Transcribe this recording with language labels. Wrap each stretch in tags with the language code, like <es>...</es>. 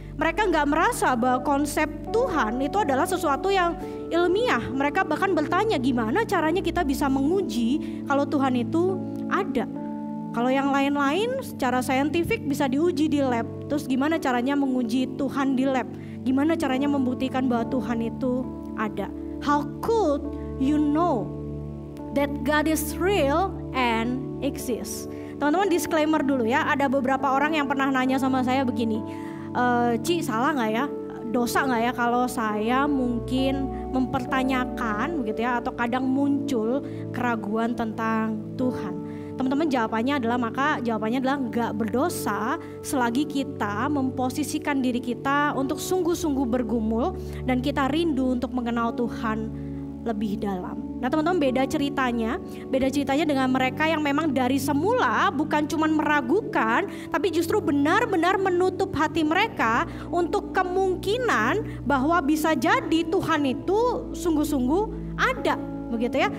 <id>Mereka gak merasa bahwa konsep Tuhan itu adalah sesuatu yang ilmiah. Mereka bahkan bertanya, gimana caranya kita bisa menguji kalau Tuhan itu ada. Kalau yang lain-lain secara saintifik bisa diuji di lab. Terus gimana caranya menguji Tuhan di lab? Gimana caranya membuktikan bahwa Tuhan itu ada?</id> <en>How could you know that God is real and exists?</en> <id>Teman-teman, disclaimer dulu ya. Ada beberapa orang yang pernah nanya sama saya begini, Ci, salah gak ya? Dosa gak ya kalau saya mungkin mempertanyakan begitu ya, atau kadang muncul keraguan tentang Tuhan? Teman-teman, jawabannya adalah gak berdosa selagi kita memposisikan diri kita untuk sungguh-sungguh bergumul dan kita rindu untuk mengenal Tuhan lebih dalam. Nah teman-teman, beda ceritanya dengan mereka yang memang dari semula bukan cuma meragukan, tapi justru benar-benar menutup hati mereka untuk kemungkinan bahwa bisa jadi Tuhan itu sungguh-sungguh ada, begitu ya.</id>